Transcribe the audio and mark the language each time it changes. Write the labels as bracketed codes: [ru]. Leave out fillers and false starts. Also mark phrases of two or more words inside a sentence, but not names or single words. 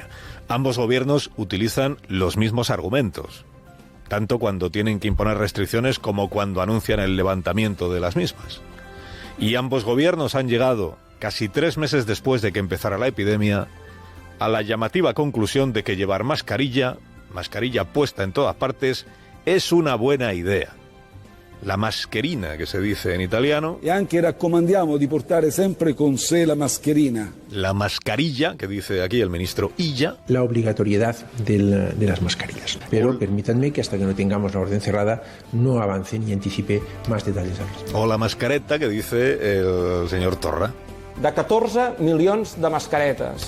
[es] Ambos gobiernos utilizan los mismos argumentos, tanto cuando tienen que imponer restricciones como cuando anuncian el levantamiento de las mismas. Y ambos gobiernos han llegado, casi 3 meses después de que empezara la epidemia, a la llamativa conclusión de que llevar mascarilla puesta en todas partes, es una buena idea. La mascherina, que se dice en italiano. [it] E anche raccomandiamo di portare sempre con sé la mascherina. [es] La mascarilla, que dice aquí el ministro Illa. La obligatoriedad de las mascarillas. Pero permítanme que hasta que no tengamos la orden cerrada no avance ni anticipe más detalles al respecto. O la mascareta, que dice el señor Torra. [ca] De 14 milions de mascaretes.